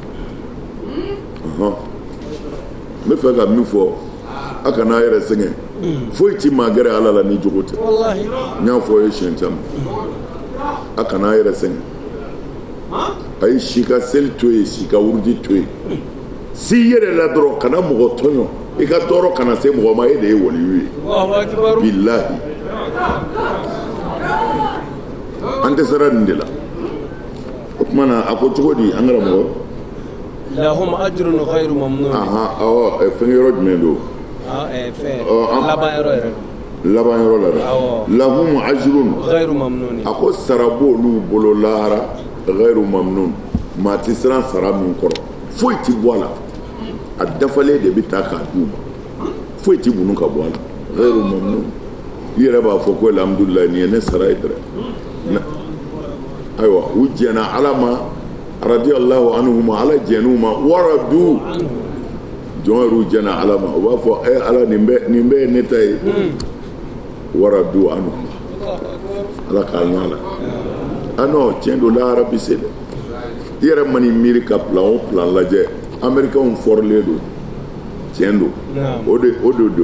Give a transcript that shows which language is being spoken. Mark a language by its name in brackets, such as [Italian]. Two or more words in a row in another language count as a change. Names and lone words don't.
[Bambara] n bɛ fɛ ka min fɔ a kana a yɛrɛ sɛgɛn foyi ti maa gɛrɛ ala la ni jogo tɛ n y'a fɔ a ye siɲɛ caman a kana a yɛrɛ sɛgɛn a ye si ka seli to yen si ka wuruji to yen si yɛrɛ la dɔrɔn kana mɔgɔ tɔɲɔ i ka tɔɔrɔ kana se mɔgɔ ma e de ye waliyu ye bilahi an tɛ sera nin de la o tuma na a ko cogo di an karamɔgɔ [Arabic] لهم أجر غير ممنون [Bambara] fɛn yɔrɔ jumɛn don laban yɔrɔ la dɛ [Arabic] لهم أجر غير ممنون [Bambara] a ko sara b'olu bolo lahara [Arabic] غير ممنون [Bambara] maa tɛ siran sara min kɔrɔ foyi ti bɔ a la a dafalen de bɛ taa k'a d'u ma foyi ti bunu ka bɔ a la [Arabic] غير ممنون [Bambara] i yɛrɛ b'a fɔ ko alhamdulilayi nin ye ne sara ye dɛrɛ ayiwa u jɛna ala ma [Arabic] رضي الله عنهما [Bambara] ala jɛn'u ma waradu jɔn yɛrɛ jɛna ala ma u b'a fɔ ala nin bɛ ne ta ye waradu anhuma ala k'a ɲa la non tiɲɛ don lahara bi se dɛ i yɛrɛ mani miiri ka plan o plan lajɛ américains fɔrilen don tiɲɛ don o de don